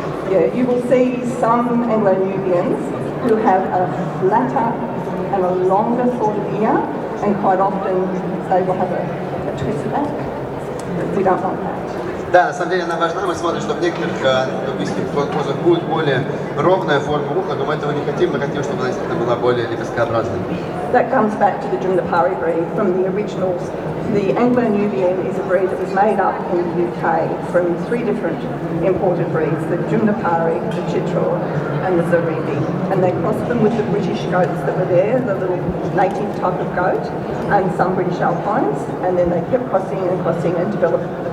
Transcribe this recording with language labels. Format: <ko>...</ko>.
<en>Yeah, you will see some Anglo-Nubians who have a flatter and a longer sort of ear, and quite often they will have a twist back. We don't want that.</en> <ru>Да, на самом деле она важна. Мы смотрим, что в некоторых нубийских козах будет более ровная форма уха, но мы этого не хотим. Мы хотим, чтобы она действительно была более лепесткообразной.</ru> <en>That comes back to the Jumnapari breed from the originals. The Anglo-Nubian is a breed that was made up in the UK from 3 different imported breeds, the Jumnapari, the Chitral and the Zaribi. And they crossed them with the British goats that were there, the little native type of goat, and some British Alpines. And then they kept crossing and developed the</en>